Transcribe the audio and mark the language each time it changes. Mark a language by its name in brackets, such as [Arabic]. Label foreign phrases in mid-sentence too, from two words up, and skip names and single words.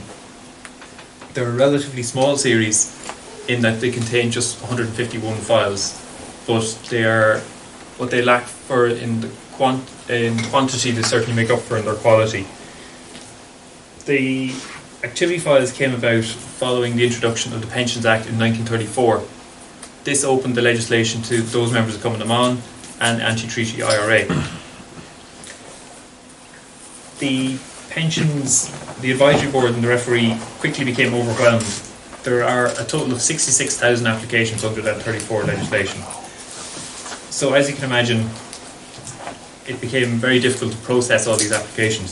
[English] They're a relatively small series in that they contain just 151 files, but they are what they lack for in quantity they certainly make up for in their quality. The activity files came about following the introduction of the Pensions Act in 1934. This opened the legislation to those members of Cumann na mBan and anti-treaty IRA. The pensions, the advisory board and the referee quickly became overwhelmed. There are a total of 66,000 applications under that 34 legislation. So as you can imagine, it became very difficult to process all these applications.